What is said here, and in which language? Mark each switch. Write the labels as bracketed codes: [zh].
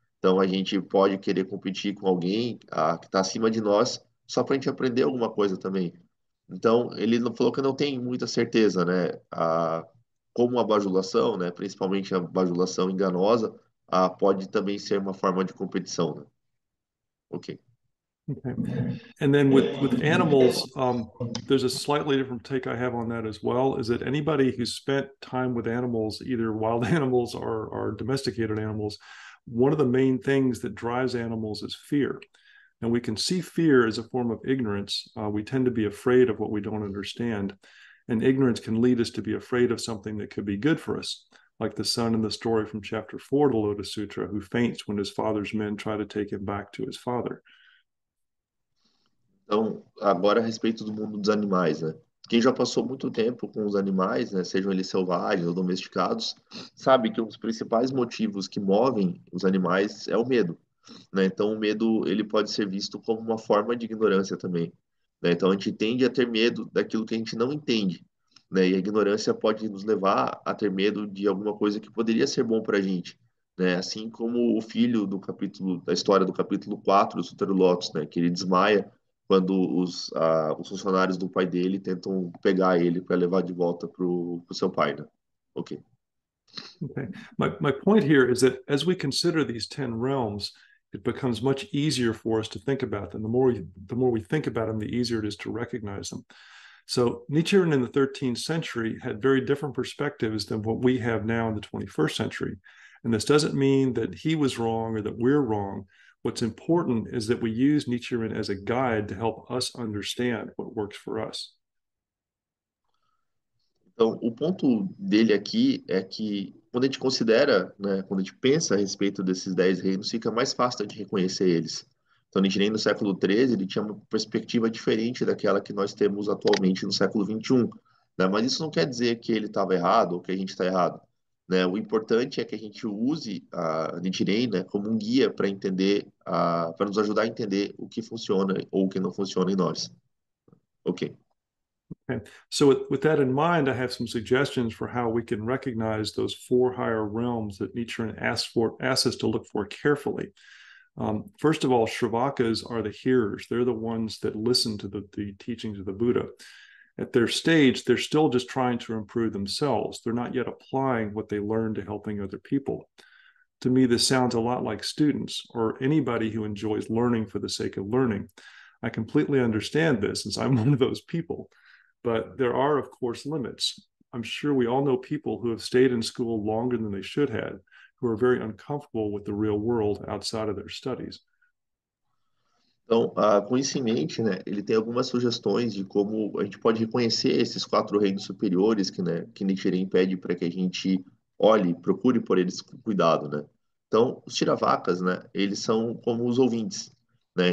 [pt] Então, a gente pode querer competir com alguém que está acima de nós só para a gente aprender alguma coisa também. Então, ele não falou que não tem muita certeza, né? Como a bajulação, né? Principalmente a bajulação enganosa, pode também ser uma forma de competição, né? Ok. Okay. [en] And then with animals, there's a slightly different take I have on that as well, is that anybody who's spent time with animals, either wild animals or domesticated animals, one of the main things that drives animals is fear. And we can see fear as a form of ignorance. We tend to be afraid of what we don't understand. And ignorance can lead us to be afraid of something that could be good for us. like the son in the story from chapter 4 of the Lotus Sutra, who faints when his father's men try to take him back to his father. [pt] Então, agora a respeito do mundo dos animais, né? Quem já passou muito tempo com os animais, né, sejam eles selvagens ou domesticados, sabe que um dos principais motivos que movem os animais é o medo, né? Então, o medo ele pode ser visto como uma forma de ignorância também, né? Então, a gente tende a ter medo daquilo que a gente não entende, né? E a ignorância pode nos levar a ter medo de alguma coisa que poderia ser bom para a gente, né? Assim como o filho do capítulo da história do capítulo 4 do Sutra do Lótus, né? Que ele desmaia quando os funcionários do pai dele tentam pegar ele para levar de volta para o seu pai, né? Ok. Okay. [en] My point here is that as we consider these 10 realms, it becomes much easier for us to think about them. The more we think about them, the easier it is to recognize them. So Nichiren in the 13th century had very different perspectives than what we have now in the 21st century. And this doesn't mean that he was wrong or that we're wrong. What's important is that we use Nichiren as a guide to help us understand what works for us. [pt] Então, o ponto dele aqui é que quando a gente considera, né, quando a gente pensa a respeito desses 10 reinos, fica mais fácil de reconhecer eles. Então, Nichiren no século XIII, ele tinha uma perspectiva diferente daquela que nós temos atualmente no século XXI, né? Mas isso não quer dizer que ele estava errado ou que a gente está errado, né? O importante é que a gente use a Nichiren, né, como um guia para entender, para nos ajudar a entender o que funciona ou o que não funciona em nós. Ok. Okay. [en] So with that in mind, I have some suggestions for how we can recognize those four higher realms that Nichiren asks us to look for carefully. First of all, Shravakas are the hearers. They're the ones that listen to the teachings of the Buddha. At their stage, they're still just trying to improve themselves. They're not yet applying what they learned to helping other people. To me, this sounds a lot like students or anybody who enjoys learning for the sake of learning. I completely understand this since I'm one of those people. But there are, of course, limits. I'm sure we all know people who have stayed in school longer than they should have, who are very uncomfortable with the real world outside of their studies. [pt] Então, com isso em mente, né, ele tem algumas sugestões de como a gente pode reconhecer esses 4 reinos superiores que Nichiren pede para que a gente olhe, procure por eles com cuidado, né? Então, os Tiravakas, né, eles são como os ouvintes, né?